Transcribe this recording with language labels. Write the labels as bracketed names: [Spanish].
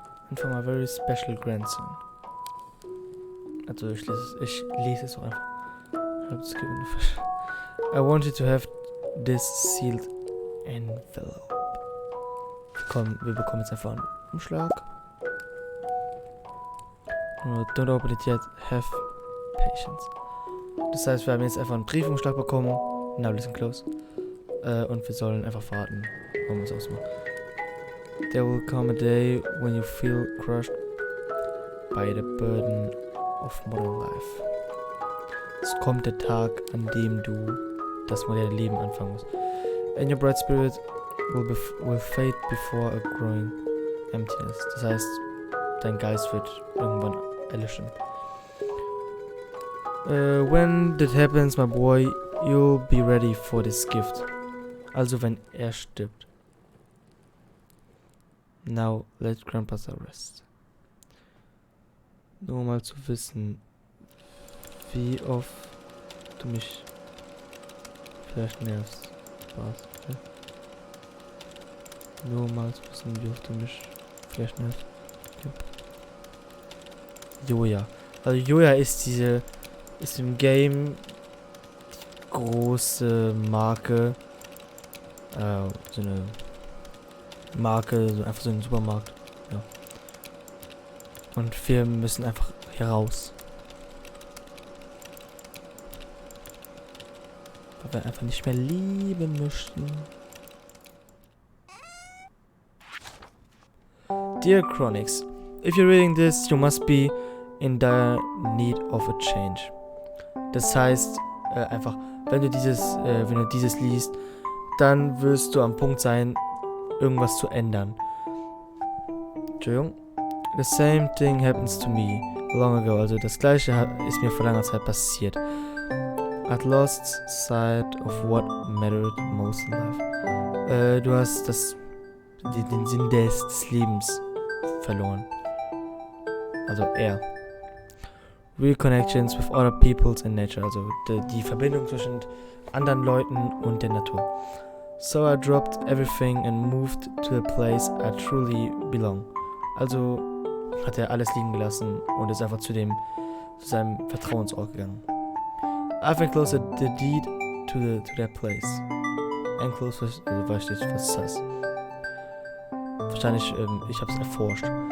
[English] And for my very special grandson. [German] Also ich lese es auch einfach. [English] I want you to have this sealed envelope. [German] Wir bekommen jetzt einfach einen Umschlag. [English] Don't open it yet, have patience. [German] Das heißt, wir haben jetzt einfach einen Briefumschlag bekommen. [English] Now listen close. [German] Und wir sollen einfach warten, warum wir es ausmachen. [English] There will come a day when you feel crushed by the burden of modern life. [German] Es kommt der Tag, an dem du das moderne Leben anfangen musst. [English] And your bright spirit will fade before a growing emptiness. [German] Das heißt, dein Geist wird irgendwann erlöschen. [English] When that happens, my boy, you'll be ready for this gift. [German] Also wenn er stirbt. [English] Now let Grandpa rest. [German] Nur mal zu wissen, wie oft du mich vielleicht nervst. Spaß. Okay? Nur mal zu wissen, wie oft du mich vielleicht nervst. Okay. Joja. Also Joja ist im Game die große Marke. So eine Marke, so einfach so ein Supermarkt. Ja. Und wir müssen einfach hier raus. Weil wir einfach nicht mehr lieben möchten. [English] Dear Chronix, if you're reading this, you must be in dire need of a change. [German] Das heißt, einfach, wenn du dieses liest, dann wirst du am Punkt sein, irgendwas zu ändern. Entschuldigung. [English] The same thing happens to me long ago. [German] Also das gleiche ist mir vor langer Zeit passiert. [English] I'd lost sight of what mattered most in life. [German] Du hast den Sinn des Lebens verloren. Also er. [English] Real connections with other peoples and nature. [German] Also die Verbindung zwischen anderen Leuten und der Natur. [English] So I dropped everything and moved to a place I truly belong. [German] Also hat er alles liegen gelassen und ist einfach zu seinem Vertrauensort gegangen. [English] I've enclosed the deed to that place. [German] Enclosed, also weiß nicht, was das heißt. Wahrscheinlich, ich hab's erforscht.